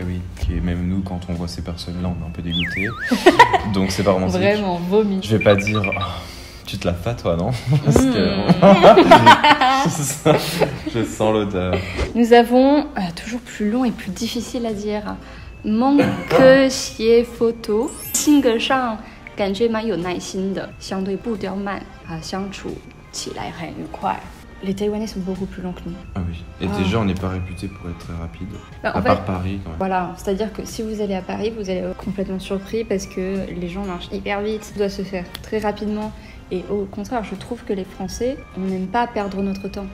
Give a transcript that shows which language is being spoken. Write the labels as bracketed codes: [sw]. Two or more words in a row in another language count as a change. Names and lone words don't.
[fr] Et oui, et même nous quand on voit ces personnes-là, on est un peu dégoûtés. Donc c'est pas romantique. Vraiment, vomi. Je vais pas dire... Tu te laves pas toi, non? Parce que... Je sens l'odeur. Nous avons, toujours plus long et plus difficile à dire, manque xie photo, [zh] 性格上感觉蛮有耐心的，相对步调慢，相处起来很愉快。 [fr] Les Taïwanais sont beaucoup plus longs que nous. Ah oui. Et déjà, on n'est pas réputé pour être très rapide. À part Paris, quand même. Voilà, c'est-à-dire que si vous allez à Paris, vous allez être complètement surpris parce que les gens marchent hyper vite. Ça doit se faire très rapidement. Et au contraire, je trouve que les Français, on n'aime pas perdre notre temps.